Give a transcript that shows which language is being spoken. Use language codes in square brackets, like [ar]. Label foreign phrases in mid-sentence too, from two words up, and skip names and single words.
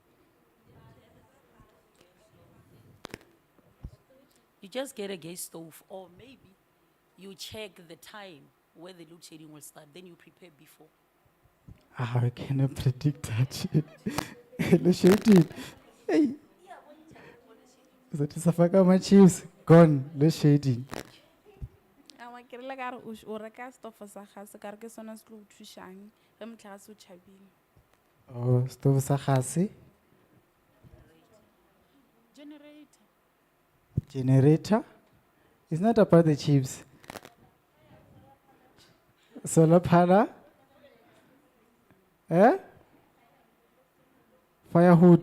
[en] You just get a gas stove, or maybe you check the time where the load shedding will start, then you prepare before. I cannot predict that. Load shedding. Hey. That is a fuck my chips. Gone. Load shedding. [nso] Ke re le ka re o reka stofo sa gase ka re ke sona se tlo o thušang ge motlha ga se o tšhabile. Oh, stove sa gase. [en] Generator. It's not about the chips. Solar panel. Eh? Firewood.